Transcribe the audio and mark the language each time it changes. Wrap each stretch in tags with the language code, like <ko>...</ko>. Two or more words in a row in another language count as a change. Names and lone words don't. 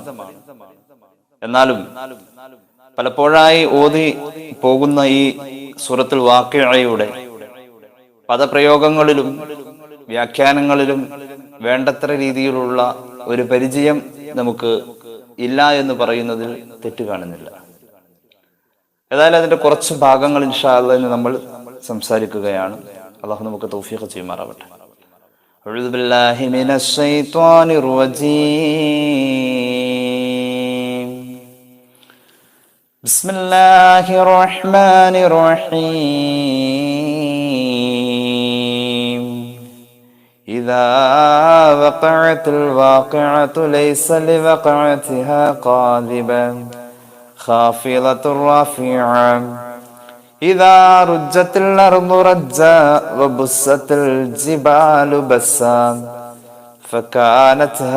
<ml>എന്നാലും പലപ്പോഴായി ഓതി പോകുന്ന ഈ സൂറത്തുൽ വാഖിഅയുടെ പദപ്രയോഗങ്ങളിലും വ്യാഖ്യാനങ്ങളിലും വേണ്ടത്ര രീതിയിലുള്ള ഒരു പരിചയം നമുക്ക് ഇല്ല എന്ന് പറയുന്നതിൽ തെറ്റ് കാണുന്നില്ല. ഏതായാലും അതിന്റെ കുറച്ച് ഭാഗങ്ങൾ</ml> <ar>إن شاء الله</ar> <ml>നമ്മൾ സംസാരിക്കുകയാണ്. അള്ളാഹു നമുക്ക് തൗഫീഖ് ചെയ്യുമാറാവട്ടെ.</ml> <ar>أعوذ بالله من الشيطان الرجيم. بسم الله الرحمن الرحيم. إذا وقعت الواقعة ليس لوقعتها كاذبة خافضة رافعة إذا رجت الأرض رجا وبست الجبال بسا فكانت</ar>